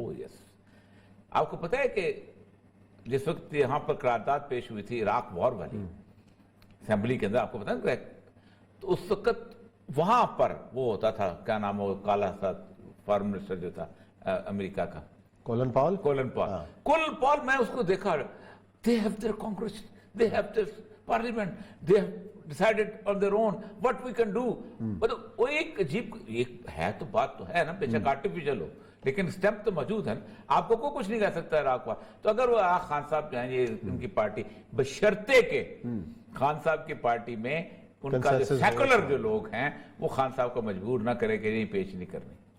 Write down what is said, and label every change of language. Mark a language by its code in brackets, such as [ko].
[ur] یس, آپ کو پتا ہے کہ جس وقت یہاں پر قرارداد پیش ہوئی تھی عراق وار والی اسمبلی کے اندر, آپ کو پتا ہے, تو اس وقت وہاں پر وہ ہوتا تھا, کیا نام وہ کالا سا فارم منسٹر جو تھا امریکہ کا, کولن پال. [en] میں اس کو دیکھا, they have their Congress, they have their parliament, they have decided on their own what we can do. [ur] مطلب وہ ایک عجیب ایک ہے, تو بات تو ہے نا, بے شک آرٹیفیشل ہو لیکن سٹیمپ تو موجود ہے نا. آپ کو کوئی کچھ نہیں کہہ سکتا عراق کا. تو اگر وہ خان صاحب جو ہیں, یہ ان کی پارٹی بشرطے کے خان صاحب کی پارٹی میں ان کا جو سیکولر جو لوگ ہیں وہ خان صاحب کو مجبور نہ کرے کہ نہیں پیش نہیں کرنی.